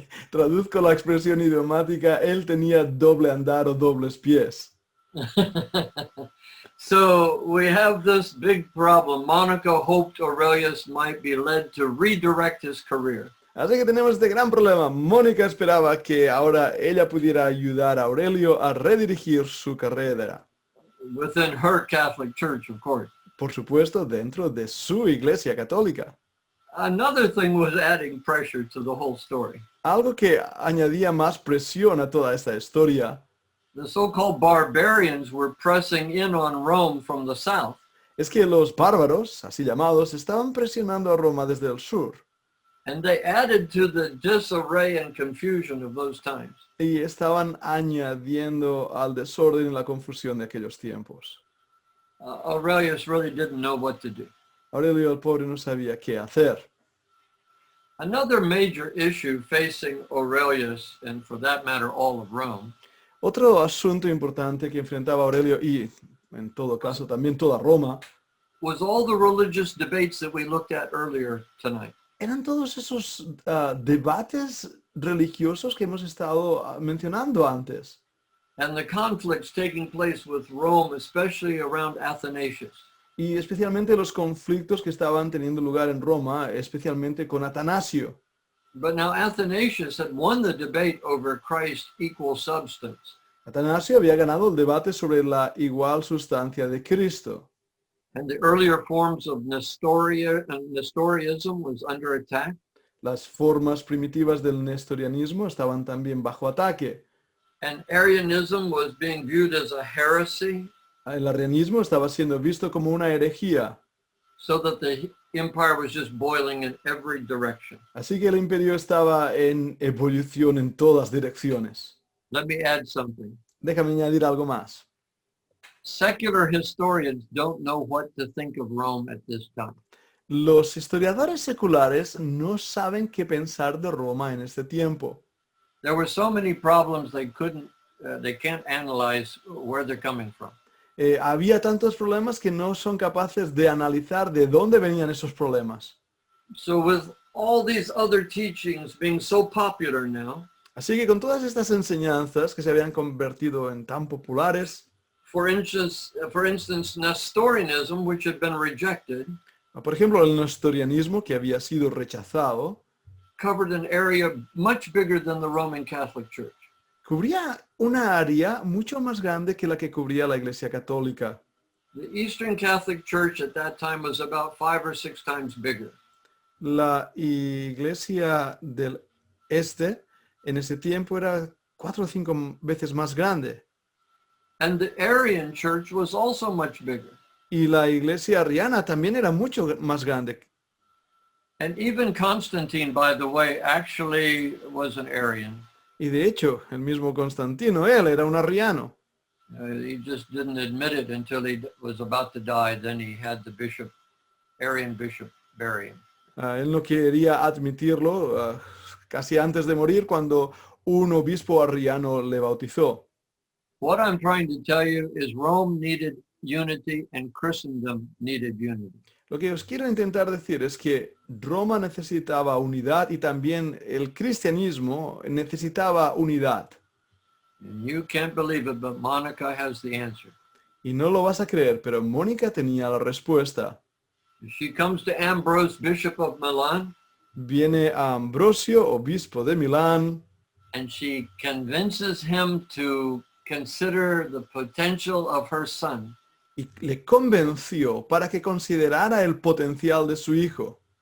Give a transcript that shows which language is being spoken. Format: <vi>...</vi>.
<es>Traduzco la expresión idiomática, él tenía doble andar o dobles pies.</es> <en>So we have this big problem. Monica hoped Aurelius might be led to redirect his career.</en> <es>Así que tenemos este gran problema. Mónica esperaba que ahora ella pudiera ayudar a Aurelio a redirigir su carrera.</es> <en>Within her Catholic Church, of course.</en> <es>Por supuesto, dentro de su iglesia católica.</es> <en>Another thing was adding pressure to the whole story.</en> <es>Algo que añadía más presión a toda esta historia</es> <en>The so-called barbarians were pressing in on Rome from the south.</en> <es>es que los bárbaros, así llamados, estaban presionando a Roma desde el sur</es> <en>And they added to the disarray and confusion of those times.</en> <es>y estaban añadiendo al desorden y la confusión de aquellos tiempos.</es> <en>Aurelius really didn't know what to do.</en> <es>Aurelio el pobre no sabía qué hacer.</es> <en>Another major issue facing Aurelius, and for that matter all of Rome,</en> <es>Otro asunto importante que enfrentaba Aurelio y, en todo caso, también toda Roma,</es> <en>was all the religious debates that we looked at earlier tonight.</en> <es>eran todos esos debates religiosos que hemos estado mencionando antes.</es> <en>And the conflicts taking place with Rome, especially around Athanasius.</en> <es>Y especialmente los conflictos que estaban teniendo lugar en Roma, especialmente con Atanasio.</es> <en>But now Athanasius had won the debate over Christ's equal substance.</en> <es>Atanasio había ganado el debate sobre la igual sustancia de Cristo.</es> <en>And the earlier forms of Nestorianism was under attack.</en> <es>Las formas primitivas del nestorianismo estaban también bajo ataque.</es> <en>And Arianism was being viewed as a heresy,</en> <es>El arrianismo estaba siendo visto como una herejía.</es> <en>so that the empire was just boiling in every direction.</en> <es>Así que el imperio estaba en evolución en todas direcciones.</es> <en>Let me add something.</en> <es>Déjame añadir algo más.</es> <en>Secular historians don't know what to think of Rome at this time.</en> <es>Los historiadores seculares no saben qué pensar de Roma en este tiempo.</es> <en>There were so many problems they can't analyze where they're coming from.</en> <es>Había tantos problemas que no son capaces de analizar de dónde venían esos problemas.</es> <en>So with all these other teachings being so popular now,</en> <es>Así que con todas estas enseñanzas que se habían convertido en tan populares,</es> <en>for instance, Nestorianism, which had been rejected,</en> <es>por ejemplo, el nestorianismo que había sido rechazado,</es> <en>covered an area much bigger than the Roman Catholic Church.</en> <es>cubría una área mucho más grande que la que cubría la Iglesia Católica.</es> <en>The Eastern Catholic Church at that time was about 5 or 6 times bigger.</en> <es>La Iglesia del Este en ese tiempo era 4 o 5 veces más grande.</es> <en>And the Arian Church was also much bigger.</en> <es>Y la Iglesia arriana también era mucho más grande.</es> <en>And even Constantine, by the way, actually was an Arian.</en> <es>Y de hecho, el mismo Constantino, él era un arriano.</es> <en>He just didn't admit it until he was about to die. Then he had the Arian bishop bury him.</en> <es>Él no quería admitirlo casi antes de morir cuando un obispo arriano le bautizó.</es> <en>What I'm trying to tell you is Rome needed unity and Christendom needed unity.</en> <es>Lo que os quiero intentar decir es que Roma necesitaba unidad y también el cristianismo necesitaba unidad.</es> <en>And you can't believe it, but Monica has the answer.</en> <es>Y no lo vas a creer, pero Mónica tenía la respuesta.</es> <en>She comes to Ambrose, Bishop of Milan,</en> <es>Viene a Ambrosio, obispo de Milán,</es> <en>and she convinces him to consider the potential of her son.</en> <es>y le convenció para que considerara el potencial de su hijo,</es>